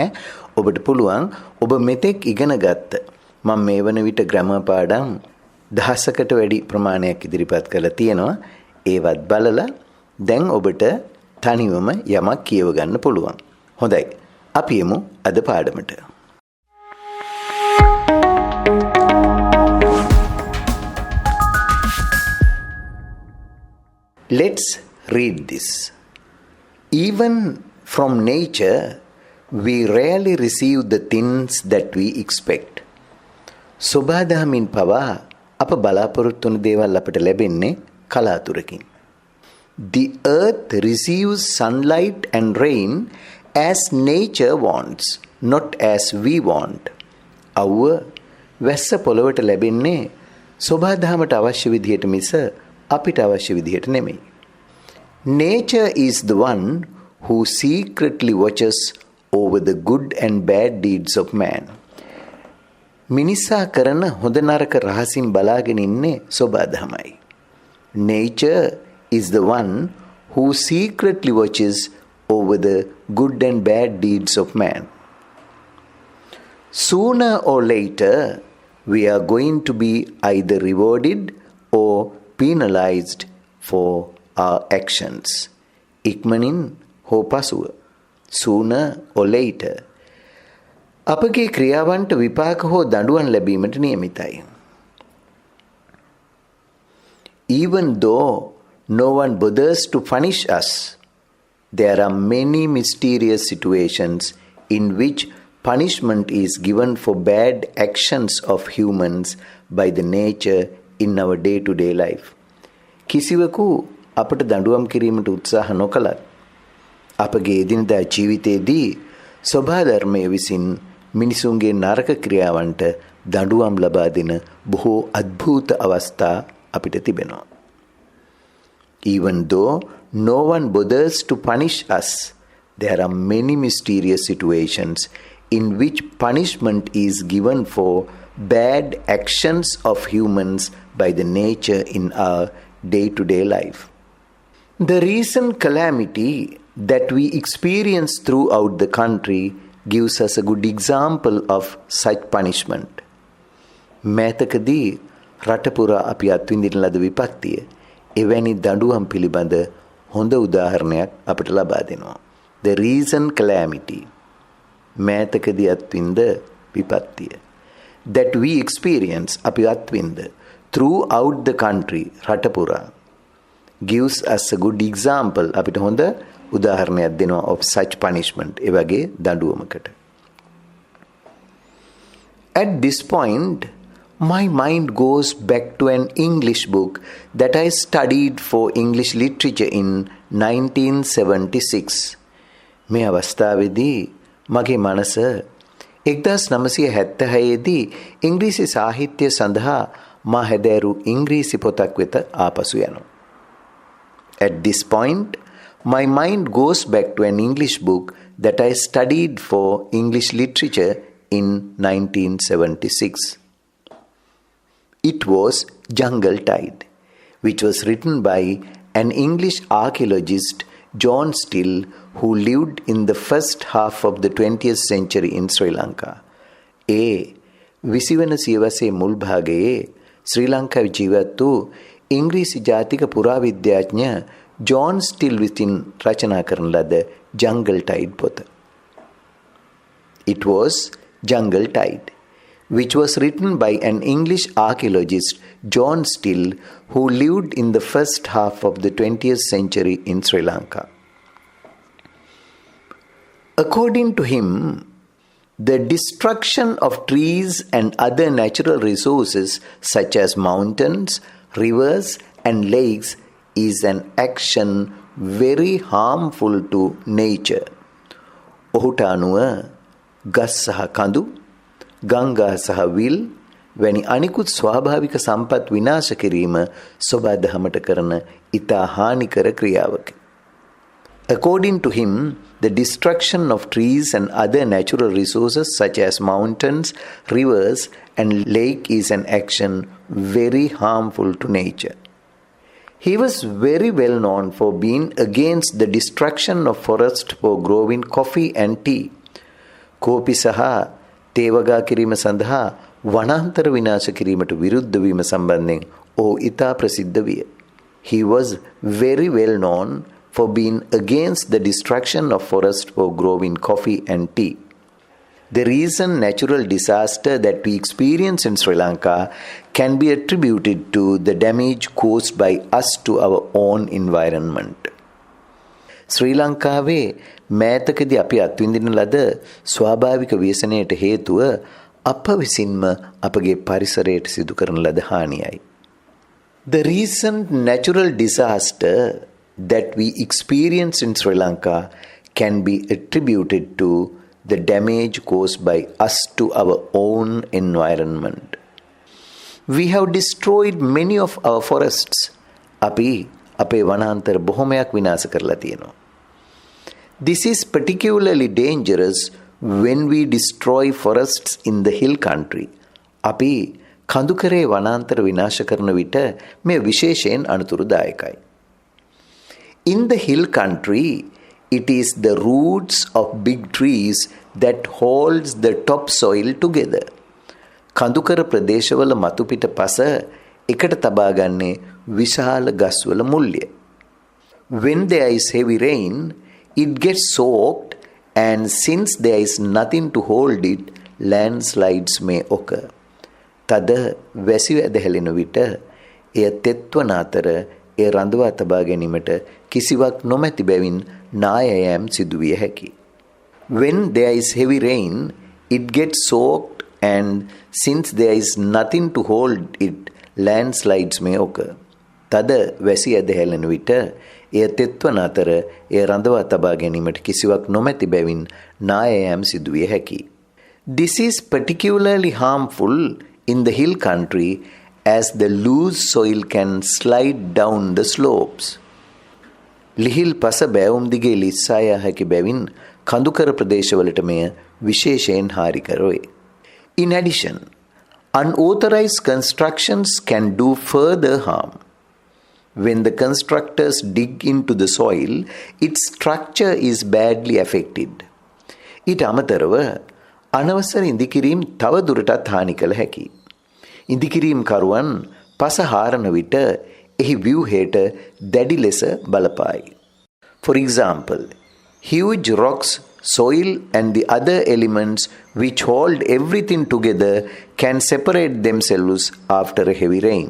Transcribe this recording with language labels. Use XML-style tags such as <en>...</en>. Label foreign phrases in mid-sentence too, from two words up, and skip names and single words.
<si>ඔබට පුළුවන් ඔබ මෙතෙක් ඉගෙන ගත්ත මම මේ වන විට ග්‍රැමර් පාඩම් 10කට වැඩි ප්‍රමාණයක් ඉදිරිපත් කරලා තියෙනවා. ඒවත් බලලා දැන් ඔබට තනිවම යමක් කියව ගන්න පුළුවන්. හොඳයි. අපි යමු අද පාඩමට.</si> <en>Let's read this. Even from nature, we rarely receive the things that we expect.</en> <si>සොබාදහමින් පවා අප බලාපොරොත්තු වන දේවල් අපට ලැබෙන්නේ කලාතුරකින්.</si> <en>The earth receives sunlight and rain as nature wants, not as we want.</en> <si>අවුව වැස්ස පොළොවට ලැබෙන්නේ සොබාදහමට අවශ්‍ය විදිහට මිස අපිට අවශ්‍ය විදිහට නෙමෙයි.</si> <en>Nature is the one who secretly watches over the good and bad deeds of man.</en> <si>මිනිසා කරන හොඳ නරක රහසින් බලාගෙන ඉන්නේ සොබාදහමයි.</si> <en>Nature is the one who secretly watches over the good and bad deeds of man. Sooner or later, we are going to be either rewarded or penalized for our actions.</en> <si>ඉක්මනින් හෝ පසුව.</si> <en>Sooner or later.</en> <si>අපගේ ක්‍රියාවන්ට විපාක හෝ දඬුවම් ලැබීමට නියමිතයි.</si> <en>Even though no one bothers to punish us, there are many mysterious situations in which punishment is given for bad actions of humans by the nature in our day-to-day life.</en> <si>කිසිවකු අපට දඬුවම් කිරීමට උත්සාහ නොකළත් අපගේ එදිනදා ජීවිතයේදී ස්වභාධර්මය විසින් මිනිසුන්ගේ නරක ක්‍රියාවන්ට දඬුවම් ලබා දෙන බොහෝ අద్භූත අවස්ථා අපිට තිබෙනවා.</si> <en>Even though no one bothers to punish us, there are many mysterious situations in which punishment is given for bad actions of humans by the nature in our day-to-day life. The recent calamity that we experience throughout the country gives us a good example of such punishment.</en> <si>මෑතකදී රටපුරා අපි අත්විඳින ලද විපත්තිය එවැනි දඬුවම් පිළිබඳ හොඳ උදාහරණයක් අපට ලබා දෙනවා.</si> <en>The recent calamity</en> <si>මෑතකදී අත්විඳ විපත්තිය</si> <en>that we experience</en> <si>අපි අත්විඳ</si> <en>throughout the country රටපුරා gives us a good example</en> <si>අපිට හොඳ උදාහරණයක් දෙනවා</si> <en>of such punishment</en> <si>ඒ වගේ දඬුවමකට.</si> <en>At this point my mind goes back to an English book that I studied for English literature in 1976.</en> <si>මේ අවස්ථාවේදී මගේ මනස 1976 දී ඉංග්‍රීසි සාහිත්‍ය සඳහා මා හැදෑරු ඉංග්‍රීසි පොතක් වෙත ආපසු යනවා.</si> <en>At this point, my mind goes back to an English book that I studied for English literature in 1976. It was Jungle Tide, which was written by an English archaeologist, John Still, who lived in the first half of the 20th century in Sri Lanka.</en> <si>ඒ 20 වන සියවසේ මුල් භාගයේ ශ්‍රී ලංකාවේ ජීවත් වූ ඉංග්‍රීසි ජාතික පුරාවිද්‍යාඥ ජෝන් ස්ටිල් විසින් රචනා කරන ලද ජංගල් ටයිඩ් පොත.</si> <en>It was Jungle Tide, which was written by an English archaeologist, John Still, who lived in the first half of the 20th century in Sri Lanka. According to him, the destruction of trees and other natural resources such as mountains, rivers and lakes is an action very harmful to nature.</en> <si>ඔහුට අනුව ගස් සහ කඳු, ගංගා සහ විල් වැනි අනිකුත් ස්වාභාවික සම්පත් විනාශ කිරීම සොබාදහමට කරන ඉතා හානිකර ක්‍රියාවකි.</si> <en>According to him, the destruction of trees and other natural resources such as mountains, rivers and lake is an action very harmful to nature. He was very well known for being against the destruction of forest for growing coffee and tea.</en> <si>කෝපි සහ තේ වගා කිරීම සඳහා වනාන්තර විනාශ කිරීමට විරුද්ධ වීම සම්බන්ධයෙන් ඔහු ඉතා ප්‍රසිද්ධ විය.</si> <en>He was very well known for being against the destruction of forest for growing coffee and tea. The recent natural disaster that we experience in Sri Lanka can be attributed to the damage caused by us to our own environment.</en> <si>ශ්‍රී ලංකාවේ මෑතකදී අපි අත්විඳින ලද ස්වාභාවික ව්‍යසනයට හේතුව අප විසින්ම අපගේ පරිසරයට සිදු කරන ලද හානියයි.</si> <en>The recent natural disaster that we experience in Sri Lanka can be attributed to the damage caused by us to our own environment. We have destroyed many of our forests.</en> <si>අපි අපේ වනාන්තර බොහොමයක් විනාශ කරලා තියෙනවා.</si> <en>This is particularly dangerous when we destroy forests in the hill country.</en> <si>අපි කඳුකරේ වනාන්තර විනාශ කරන විට මේ විශේෂයෙන් අනුතුරුදායකයි.</si> <en>In the hill country, it is the roots of big trees that holds the topsoil together.</en> <si>කඳුකර ප්‍රදේශවල මතුපිට පස එකට තබා ගන්නේ විශාල ගස්වල මුල්ය.</si> <en>When there is heavy rain, it gets soaked, and since there is nothing to hold it, landslides may occur.</en> <si>තද වැසි වැදහැලෙන විට එය තෙත්වන අතර එය රඳවා තබා ගැනීමට කිසිවක් නොමැති බැවින් නායයම් සිදුවිය හැකි.</si> <en>When there is heavy rain, it gets soaked, and since there is nothing to hold it, landslides may occur.</en> <si>තද වැසි ඇදහැලෙන විට එය තෙත්වන අතර එය රඳවා තබා ගැනීමට කිසිවක් නොමැති බැවින් නායයම් සිදුවිය හැකි.</si> <en>This is particularly harmful in the hill country as the loose soil can slide down the slopes.</en> <si>ලිහිල් පස බෑවුම් දිගේ ලිස්සා යා හැකි බැවින් කඳුකර ප්‍රදේශවලට මෙය විශේෂයෙන් හානිකර වේ.</si> <en>In addition, unauthorized constructions can do further harm. When the constructors dig into the soil, its structure is badly affected.</en> <si>ඊට අමතරව අනවසර ඉදිකිරීම් තව දුරටත් හානි කළ හැකි. ඉදිකිරීම් කරුවන් පස හාරන විට එහි ව්‍යුහයට දැඩි ලෙස බලපායි.</si> <en>For example, huge rocks, soil and the other elements which hold everything together can separate themselves after a heavy rain.</en>